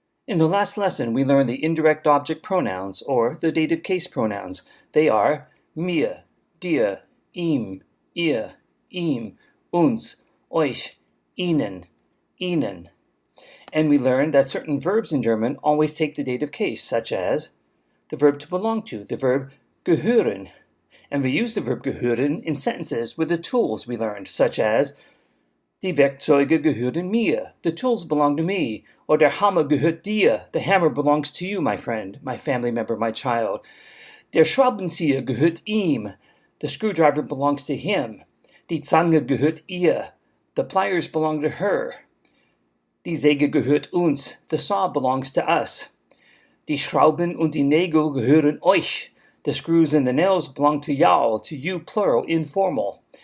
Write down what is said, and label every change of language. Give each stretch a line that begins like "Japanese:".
English: In the last lesson, we learned the indirect object pronouns, or the dative case pronouns. They are
German: mir, dir, ihm, ihr, ihm, uns, euch, ihnen, ihnen.
English: And we learned that certain verbs in German always take the dative case, such as the verb to belong to, the verb gehören. And we use the verb gehören in sentences with the tools we learned, such as
German: Die Werkzeuge gehören mir.
English: The tools belong to me.
German: Or der Hammer gehört dir.
English: The hammer belongs to you, my friend, my family member, my child.
German: Der Schraubenzieher gehört ihm.
English: The screwdriver belongs to him.
German: Die Zange gehört ihr.
English: The pliers belong to her.
German: Die Säge gehört uns.
English: The saw belongs to us.
German: Die Schrauben und die Nägel gehören euch.
English: The screws and the nails belong to y'all, to you plural, informal.